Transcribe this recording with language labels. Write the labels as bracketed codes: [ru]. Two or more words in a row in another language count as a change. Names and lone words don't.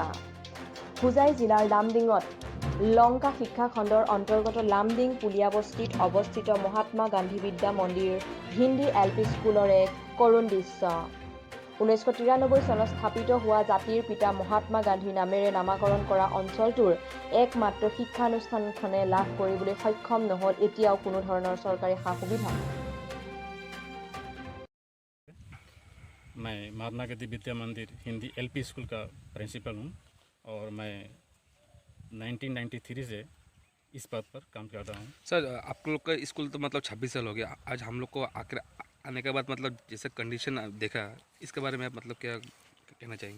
[as] হোজাই জিলাৰ লামডিঙত লংকা শিক্ষা খণ্ডৰ অন্তৰ্গত লামডিং পুলিয়াবস্তিত অৱস্থিত মহাত্মা গান্ধী বিদ্যা মন্দিৰ হিন্দী LP স্কুলৰ এক কৰুণ দৃশ্য। 1993 চনত স্থাপিত হোৱা জাতিৰ পিতা মহাত্মা গান্ধী নামেৰে নামাকৰণ কৰা অঞ্চলটোৰ একমাত্ৰ শিক্ষানুষ্ঠানখনে লাভ কৰিবলৈ সক্ষম নহল এতিয়াও কোনো ধৰণৰ চৰকাৰী সা-সুবিধা। [hi] मैं महात्मा गांधी विद्या मंदिर हिंदी LP स्कूल का प्रिंसिपल हूँ और मैं 1993 से इस पद पर काम करता हूँ। सर, आप लोग का स्कूल तो मतलब 26 साल हो गया। आज हम लोग को आकर आने के बाद मतलब जैसे कंडीशन देखा, इसके बारे में आप मतलब क्या कहना चाहेंगे?